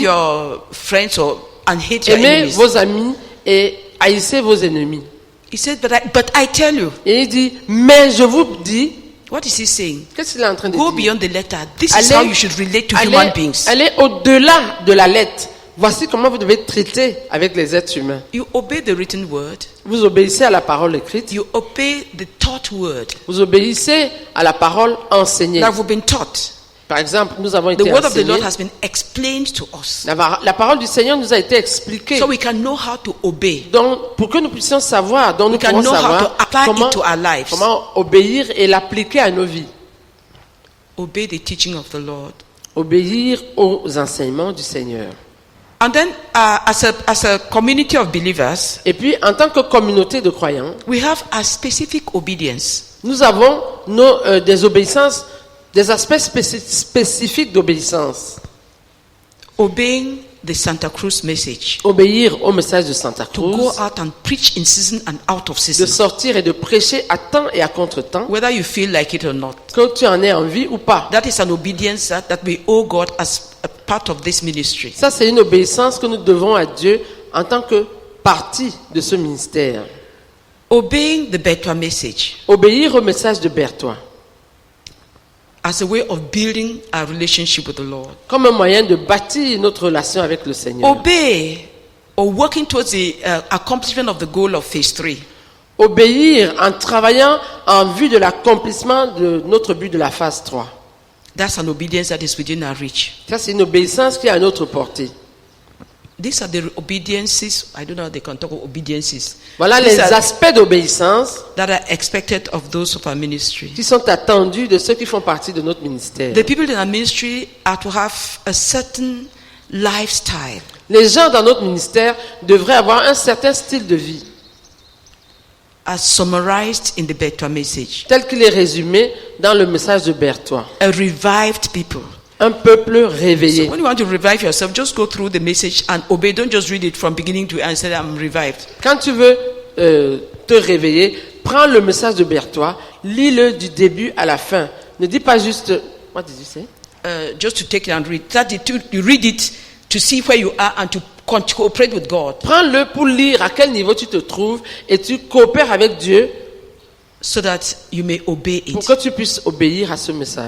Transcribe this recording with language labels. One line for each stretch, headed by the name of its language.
English: your friends and hate your
French: aimez
English: enemies.
French: vos amis et haïssez vos ennemis.
English: He said, but I tell you,
French: Et il dit, mais je vous dis,
English: what is he saying?
French: qu'est-ce qu'il est en train de
English: Go
French: dire?
English: beyond the letter. This is how you should relate to human beings.
French: Allez au-delà de la lettre. Voici comment vous devez traiter avec les êtres humains.
English: You obey the written word.
French: Vous obéissez à la parole écrite.
English: You obey the taught word
French: Vous obéissez à la parole enseignée.
English: that we've been taught.
French: Par exemple, nous avons
English: The
French: été
English: word of the
French: enseignés.
English: Lord has been explained to us.
French: La parole du Seigneur nous a été expliquée.
English: So we can know how to obey.
French: Donc, pour que nous puissions savoir, donc nous
English: We can
French: pourrons
English: know how
French: savoir
English: to apply it to our lives.
French: comment obéir et l'appliquer à nos vies.
English: Obey the teaching of the Lord.
French: Obéir aux enseignements du Seigneur.
English: And then, as a community of believers,
French: Et puis, en tant que communauté de croyants,
English: we have a specific obedience.
French: nous avons des obéissances, des aspects spécifiques d'obéissance.
English: Obeying the Santa Cruz message.
French: Obéir au message de Santa
English: To go
French: Cruz,
English: out and preach in season and out of
French: de
English: season.
French: sortir et de prêcher à temps et à contre-temps,
English: Whether you feel like it or not.
French: que tu en aies envie ou pas.
English: That is an obedience that we owe God as a part of this ministry.
French: Ça, c'est une obéissance que nous devons à Dieu en tant que partie de ce ministère.
English: Obeying the Betwa message
French: Obéir au message de Berthois,
English: as a way of building our relationship with the Lord.
French: comme un moyen de bâtir notre relation avec le Seigneur.
English: Obey or working towards the accomplishment of the goal of phase 3.
French: Obéir en travaillant en vue de l'accomplissement de notre but de la phase 3.
English: That's an obedience that is within our reach.
French: Ça, c'est une obéissance qui est à notre portée.
English: These are the obediences, I don't know how they can talk of obediences,
French: Voilà
English: These
French: les
English: are-
French: aspects d'obéissance
English: that are expected of those of our ministry.
French: qui sont attendus de ceux qui font partie de notre ministère.
English: The people in our ministry are to have a certain lifestyle.
French: Les gens dans notre ministère devraient avoir un certain style de vie,
English: As summarized in the Betwa message.
French: tel qu'il est résumé dans le message de Berthois.
English: A revived people.
French: Un peuple
English: So
French: réveillé.
English: when you want to revive yourself, just go through the message and obey. Don't just read it from beginning to end and say, I'm revived.
French: Quand tu veux te réveiller, prends le message de Berthois, lis-le du début à la fin. Ne dis pas juste,
English: what did you say? Just to take it and read. You read it to see where you are and to cooperate with God
French: Prends-le pour lire à quel niveau tu te trouves et tu coopères avec Dieu
English: so that you may obey
French: pour
English: it.
French: que tu puisses obéir à ce message.